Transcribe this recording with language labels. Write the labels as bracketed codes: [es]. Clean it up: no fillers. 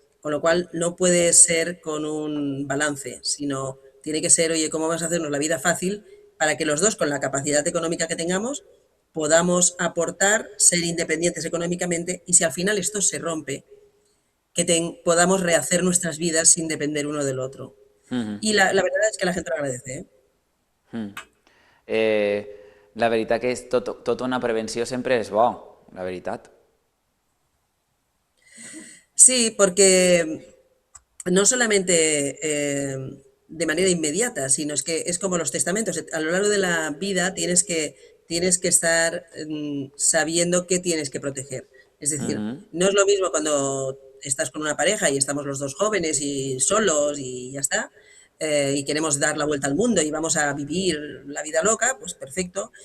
[es] Con lo cual no puede ser con un balance, sino tiene que ser, oye, ¿cómo vas a hacernos la vida fácil para que los dos, con la capacidad económica que tengamos, podamos aportar, ser independientes económicamente y si al final esto se rompe, que podamos rehacer nuestras vidas sin depender uno del otro. Mhm. Y la verdad es que la gente lo agradece, ¿eh? Mm. [ca] La veritat que és tota una prevenció sempre és bo, la veritat. [es] Sí, porque no solamente de manera inmediata, sino es que es como los testamentos. A lo largo de la vida tienes que estar sabiendo qué tienes que proteger. Es decir, Mhm. no es lo mismo cuando estás con una pareja y estamos los dos jóvenes y solos y ya está, y queremos dar la vuelta al mundo y vamos a vivir la vida loca, pues perfecto.